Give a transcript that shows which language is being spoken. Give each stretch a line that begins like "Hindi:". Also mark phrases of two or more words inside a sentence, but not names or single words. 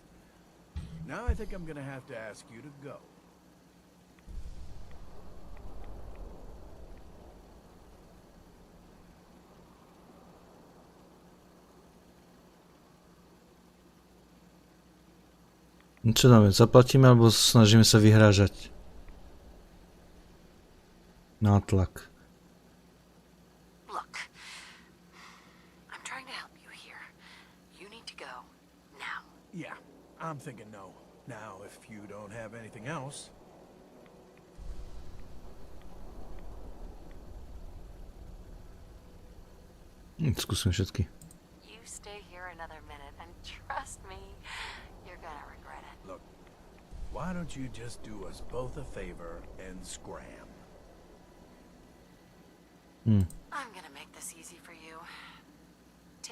English: Now I think I'm gonna have to ask you to go.
Slovak: No čo dáme, zaplatíme alebo snažíme sa vyhrážať? Nátlak.
English: Look, I'm trying to help you here. You need to go now. Yeah, I'm thinking no. Now, if you don't have anything else...
Slovak: Skúsim všetky.
English: You stay here another minute and trust me, you're gonna regret it. Look, why don't you just do us both a favor and scram? I'm gonna make this easy for you.